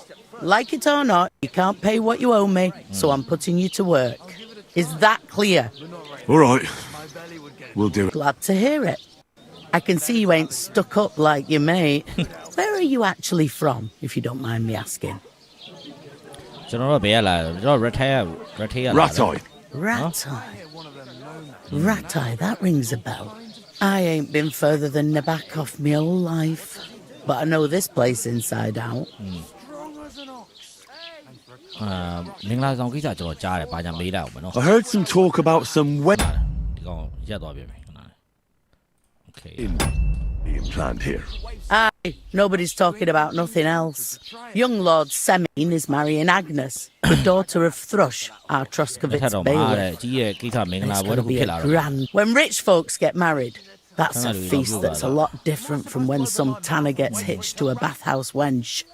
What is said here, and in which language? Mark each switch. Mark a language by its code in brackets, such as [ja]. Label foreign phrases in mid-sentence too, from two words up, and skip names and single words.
[en] Like it or not, you can't pay what you owe me, so I'm putting you to work. Is that clear? All right, we'll do it. Glad to hear it. I can see you ain't stuck up like your mate. Where are you actually from, if you don't mind me asking? [my] ကျွန်တော်တို့ဘယ်ရလာကျွန်တော် [en] rat eye [my] ရလာ [en] Rat eye, that rings a bell. I ain't been further than the back of my whole life, but I know this place inside out. [my] မင်္ဂလာဆောင်ကိစ္စကျွန်တော်ကြားတယ်ဘာကြောင့်မေးလိုက်အောင်မနော် [en] I heard some talk about some wedding [my] ဒီကောင်ရက်သွားပြီမယ် Okay. [en] being planned here. Aye, nobody's talking about nothing else. Young Lord Semine is marrying Agnes, the daughter of Thrush, our Troskovitz bailiff. It's going to be a grand. When rich folks get married, that's a feast that's a lot different from when some tanner gets hitched to a bathhouse wench.